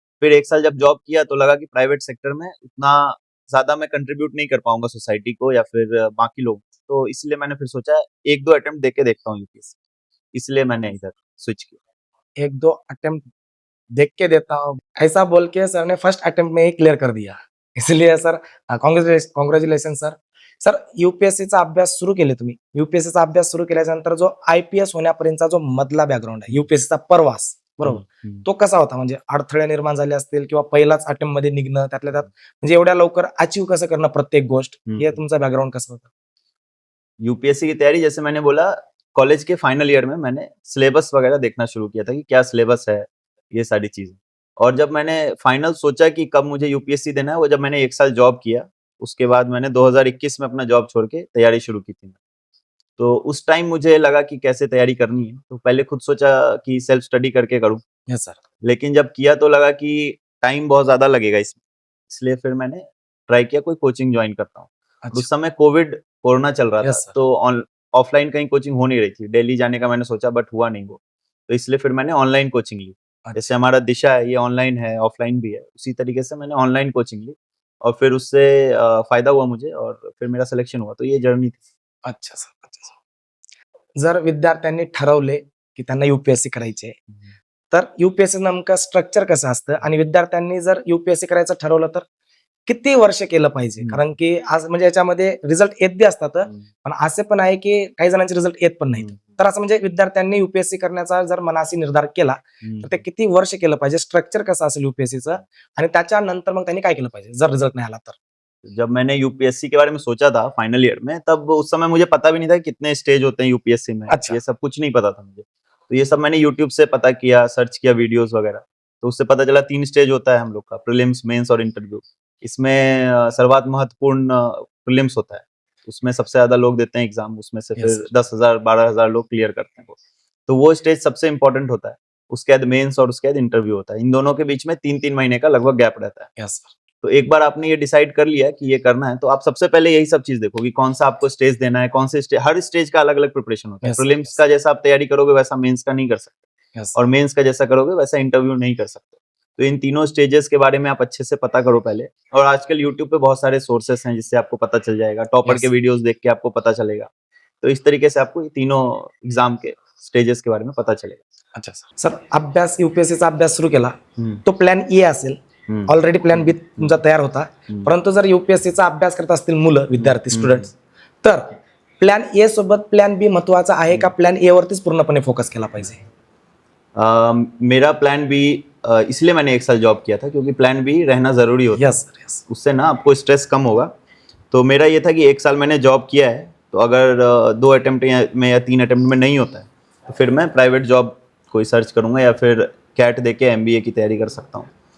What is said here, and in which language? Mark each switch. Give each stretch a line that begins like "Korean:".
Hindi: फिर 1 साल जब जॉब किया तो लगा कि प्राइवेट सेक्टर में उतना ज्यादा मैं कंट्रीब्यूट नहीं कर पाऊंगा सोसाइटी को या फिर बाकी लोग, तो इसलिए मैंने फिर सोचा 1-2 अटेम्प्ट देके देखता हूँ यूपीएससी, इसलिए मैंने इधर स्विच किया। 1-2 अटेम्प्ट देख के देता हूँ, ऐसा बोल के सर ने फर्स्ट अटेम्प्ट में ही क्लियर कर दिया। इसलिए सर कॉंग्रॅच्युलेशन सर.
Marathi: सर यूपीएससीचा अभ्यास सुरू केले तुम्ही. यूपीएससीचा अभ्यास सुरू केल्यानंतर जो आयपीएस होण्यापर्यंतचा जो मधला बॅकग्राऊंड आहे, यूपीएससीचा प्रवास, बरोबर, तो कसा होता? म्हणजे अडथळे निर्माण झाले असतील किंवा पहिलाच अटेम्प्ट मध्ये निघणं, त्यातल्या त्यात म्हणजे एवढ्या लवकर अचीव कसं करणं प्रत्येक गोष्ट, हे तुमचा बॅकग्राऊंड कसं होतं?
Hindi: यूपीएससी की तैयारी, जैसे मैंने बोला, कॉलेज के फाइनल ईयर में मैंने सिलेबस वगैरह देखना शुरू किया था कि क्या सिलेबस है, ये सारी चीजें। और जब मैंने फाइनल सोचा कि कब मुझे यूपीएससी देना है, वो जब मैंने 1 साल जॉब किया, उसके बाद मैंने 2021 में अपना जॉब छोड़ के तैयारी शुरू की थी। तो उस टाइम मुझे लगा कि कैसे तैयारी करनी है, तो पहले खुद सोचा कि सेल्फ स्टडी करके करूं,
English: Yes sir.
Hindi: लेकिन जब किया तो लगा कि टाइम बहुत ज्यादा लगेगा इसमें, इसलिए फिर मैंने ट्राई किया कोई कोचिंग ज्वाइन करता हूँ। और उस अच्छा. समय कोरोना चल रहा था,
English: Yes sir.
Hindi: तो ऑफलाइन कहीं कोचिंग हो नहीं रही थी। दिल्ली जाने का मैंने सोचा बट हुआ नहीं वो, तो इसलिए फिर मैंने ऑनलाइन कोचिंग ली। जैसे अच्छा. हमारा दिशा है, ये ऑनलाइन है, ऑफलाइन भी है, उसी तरीके से मैंने ऑनलाइन कोचिंग ली और फिर उससे फायदा हुआ मुझे और फिर मेरा सिलेक्शन हुआ। तो ये जर्नी थी। अच्छा सर. अच्छा सर.
Marathi: जर विद्यार्थ्यांनी ठरवले की त्यांना यूपीएससी करायचे, तर यूपीएससी नेमकं स्ट्रक्चर कसं असतं आणि विद्यार्थ्यांनी जर यूपीएससी करायचं ठरवलं तर किती वर्ष केलं पाहिजे? कारण की आज म्हणजे याच्यामध्ये रिझल्ट येत बी असतात, पण असे पण आहे की काही जणांचे रिझल्ट येत पण नाहीत. तर असं म्हणजे विद्यार्थ्यांनी यूपीएससी करण्याचा जर मनाशी निर्धार केला तर ते किती वर्ष केलं पाहिजे? स्ट्रक्चर कसं असेल यूपीएससीचं आणि त्याच्यानंतर मग त्यांनी काय केलं पाहिजे जर रिझल्ट नाही आला तर?
Hindi: जब मैंने यूपीएससी के बारे में सोचा था फाइनल ईयर में, तब उस समय मुझे पता भी नहीं था कितने स्टेज होते हैं यूपीएससी में। अच्छा. ये सब कुछ नहीं पता था मुझे। तो ये सब मैंने यूट्यूब से पता किया, सर्च किया वीडियोस वगैरह। तो उससे पता चला 3 स्टेज होता है हम लोग का, प्रीलिम्स, मेंस और इंटरव्यू। इसमें
Marathi: सर्वात महत्वपूर्ण
Hindi: प्रीलिम्स होता है। उसमें सबसे ज्यादा लोग देते हैं एग्जाम, उसमें से
English: Yes,
Hindi: 10,000 12,000 लोग क्लियर करते हैं वो। तो वो स्टेज सबसे इंपॉर्टेंट होता है। उसके बाद मेंस और उसके बाद इंटरव्यू होता है। इन दोनों के बीच में 3-3 महीने का लगभग गैप रहता है।
English: Yes sir.
Hindi: तो एक बार आपने ये डिसाइड कर लिया कि ये करना है, तो आप सबसे पहले यही सब चीज देखो कि कौन सा आपको स्टेज देना है, कौन से स्टेज, हर स्टेज का अलग अलग प्रिपरेशन होता है।
English: Yes, sir,
Hindi: prelims
English: yes.
Hindi: का जैसा आप तैयारी करोगे वैसा मेंस का नहीं कर सकते,
English: yes
Hindi: और मेंस का जैसा करोगे वैसा इंटरव्यू नहीं कर सकते। तो इन तीनों स्टेजेस के बारे में आप अच्छे से पता करो पहले। और आजकल यूट्यूब पे बहुत सारे सोर्सेस हैं जिससे आपको पता चल जाएगा, टॉपर
English: Yes.
Hindi: के वीडियोस देख के आपको पता चलेगा। तो इस तरीके से आपको ये तीनों एग्जाम के स्टेजेस के बारे में पता चलेगा। अच्छा सर.
Marathi: सर अभ्यास यूपीएससीचा अभ्यास सुरू केला हम्म, तो प्लॅन ए असेल, हम्म, ऑलरेडी प्लॅन बी तुमचा तयार होता, परंतु जर यूपीएससीचा अभ्यास करत असतील मुलं, विद्यार्थी, स्टुडंट्स, तर प्लॅन ए सोबत प्लॅन बी महत्वाचा आहे का प्लॅन ए वरतीच पूर्णपणे फोकस केला पाहिजे?
Hindi: मेरा प्लान बी, इसलिए मैंने 1 साल जॉब किया था क्योंकि प्लान बी रहना जरूरी होता है।
English: Yes sir. Yes.
Hindi: उससे ना आपको स्ट्रेस कम होगा। तो मेरा ये था कि 1 साल मैंने जॉब किया है, तो अगर 2 अटेम्प्ट में या 3 अटेम्प्ट में नहीं होता है तो फिर मैं प्राइवेट जॉब कोई सर्च करूंगा या फिर कैट दे के एमबीए की तैयारी कर सकता हूँ।